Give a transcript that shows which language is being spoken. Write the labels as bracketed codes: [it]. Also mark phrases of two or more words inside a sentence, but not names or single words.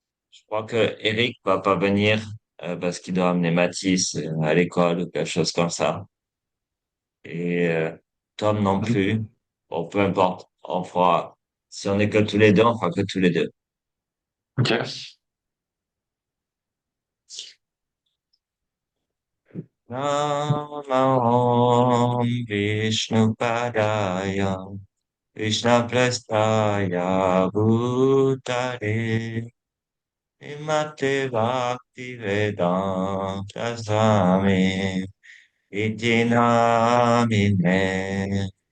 [fr] Je crois que Eric va pas venir parce qu'il doit amener Mathis à l'école ou quelque chose comme ça. Et Tom non plus. Bon, peu importe. On fera. Si on est que tous les deux, on fera que tous les deux. Ok. [sa] नमः विष्णु पादाय कृष्ण प्रेष्ठाय भूतले श्रीमते भक्ति वेदान्त स्वामिन् इति नामिने